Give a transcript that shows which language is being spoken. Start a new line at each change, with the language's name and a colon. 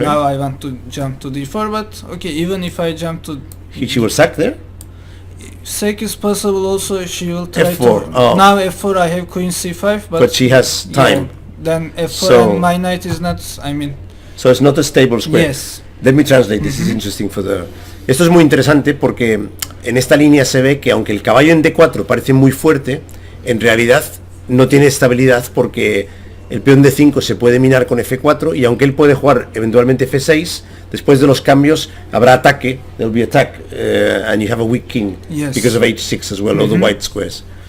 English: Now I want to jump to d4, but okay, even if I jump to She will sack there. sec is possible also. She will try F4, to... oh. Now F4 I have queen C5, But she has time. yeah, then F4 So- and my knight is not, I mean, So it's not a stable square. yes. Let me translate. This is interesting for the...
Spanish: Esto es muy interesante porque en esta línea se ve que aunque el caballo en D4 parece muy fuerte, en realidad no tiene estabilidad porque el peón D5 se puede minar con F4 y aunque él puede jugar eventualmente F6, después de los cambios habrá ataque,
English: there'll be attack, and you have a weak king Yes. because of H6 as well, all the white squares.